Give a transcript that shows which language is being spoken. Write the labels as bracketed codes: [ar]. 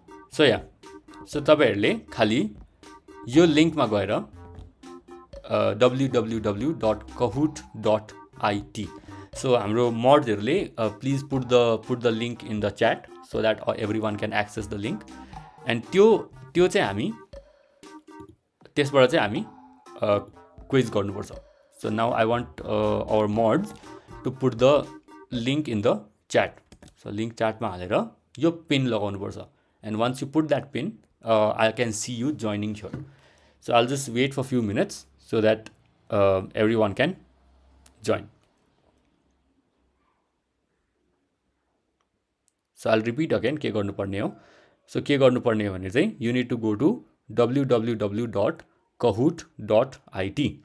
[ne] So yeah, so तपाईहरूले खाली यो लिङ्कमा गएर www.kahoot.it. [en] so [ne] हाम्रो मडहरूले [en] Please put the link in the chat so that everyone can access the link. [ne] And त्यो चाहिँ हामी त्यसबाट चाहिँ हामी क्विज गर्नुपर्छ. [en] So now I want our mods to put the link in the chat. [ne] So link chat मा हालेर यो पिन लगाउनुपर्छ. [en] And once you put that pin, I can see you joining here. So I'll just wait for a few minutes so that everyone can join. So I'll repeat again [ne] के गर्नुपर्ने हो. [en] So [ne] के गर्नुपर्ने हो भने चाहिँ [en] you need to go to www.kahoot.it.